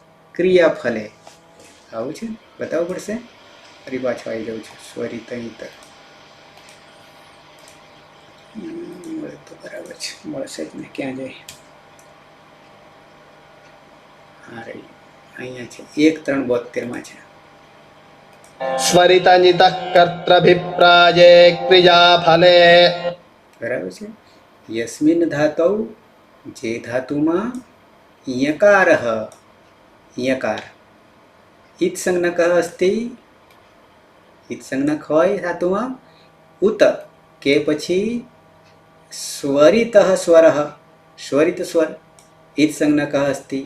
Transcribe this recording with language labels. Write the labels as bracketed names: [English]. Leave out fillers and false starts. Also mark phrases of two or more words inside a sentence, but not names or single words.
[Gujarati] આવું છે, બતાવવું પડશે. ફરી પાછો આવી જાઉં છું. સ્વરિત ઈત મળે તો બરાબર છે, મળશે જ ને, ક્યાં જાય? હા રહી, અહીંયા છે 1:3:72 છે. [Sanskrit] स्वरितनितः कर्तृभिप्राये क्रियाफले [Gujarati] બરાબર છે. [Sanskrit] યસ્મિન ધાતૌ, [Gujarati] જે ધાતુમાં [Sanskrit] યકારઃ, યકાર ઈત સંજ્ઞક અસ્તિ, [Gujarati] ઈત સંજ્ઞક હોય ધાતુમાં, ઉત કે પછી [Sanskrit] સ્વરિત સ્વરઃ, સ્વરિત સ્વર ઈત સંજ્ઞક અસ્તિ.